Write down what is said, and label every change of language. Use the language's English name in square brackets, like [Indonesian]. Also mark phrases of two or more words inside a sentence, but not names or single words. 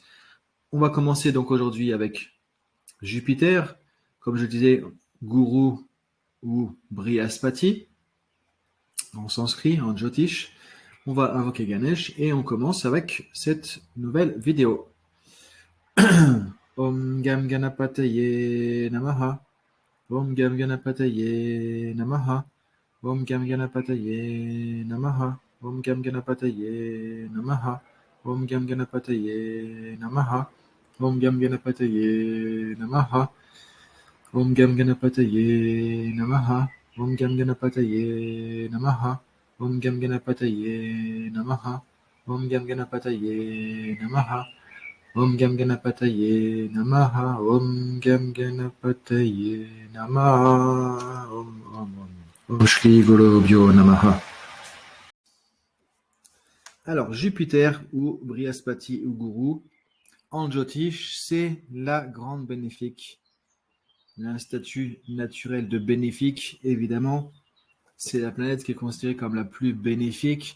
[French] On va commencer donc aujourd'hui avec Jupiter, comme je disais, Guru ou Brihaspati, en sanskrit, en Jyotish. On va invoquer Ganesh et on commence avec cette nouvelle vidéo. [Sanskrit] Om Gam Ganapataye Namaha. Om Gam Ganapataye Namaha. Om Gam Ganapataye Namaha. Om Gam Ganapataye Namaha. Om Gam Ganapataye Namaha. Om Gam Ganapataye Namaha. Om Gam Ganapataye Namaha. Om Gam Ganapataye Namaha. Om Gam Ganapataye Namaha. Om Gam Ganapataye Namaha. Om Gam Ganapataye Namaha. Om Gam Ganapataye Namaha. Om Shri Guru Bhyo Namaha. [French] Alors, Jupiter ou Brihaspati ou Guru, en Jyotish, c'est la grande bénéfique. Il a un statut naturel de bénéfique, évidemment. C'est la planète qui est considérée comme la plus bénéfique.